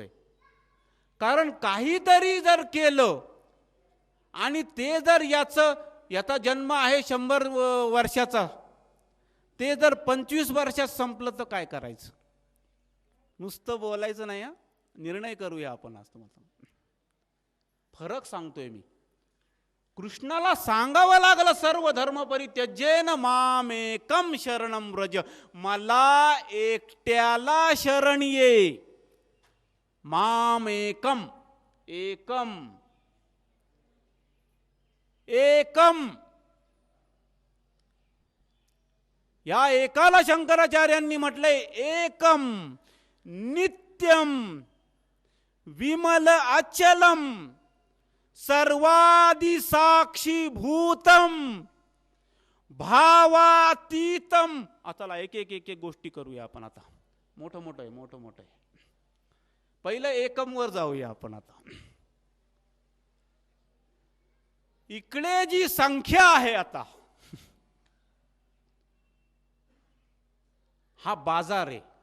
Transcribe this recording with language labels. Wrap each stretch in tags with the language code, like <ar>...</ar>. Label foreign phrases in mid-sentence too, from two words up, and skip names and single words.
<mr>कारण काहीतरी जर केलं, आणि ते जर याचा जन्म आहे 100 वर्षाचा, ते जर 25 वर्षात संपलं तर काय करायचं? नुसतं बोलायचं नाही, निर्णय करूया आपण. आज तुम्हाला फरक सांगतोय मी. कृष्णाला सांगावं लागलं</mr> <sa>सर्व धर्म परित्यज्येन मामेकम शरणं व्रज,</sa> <mr>मला एकट्याला शरण ये.</mr> <sa>मामेकम, एकम, एकम.</sa> <mr>या एकाला शंकराचार्यांनी म्हटलंय</mr> <sa>एकम नित्यम विमल अचलम सर्वादि साक्षी भूतम भावातीतम.</sa> <mr>आता एक एक एक एक गोष्टी करूया आपण. आता मोठं मोठं आहे, मोठं मोठं आहे. पहिलं एकम वर जाऊया आपण. आता इकडे जी संख्या आहे, आता हा बाजार आहे.</mr>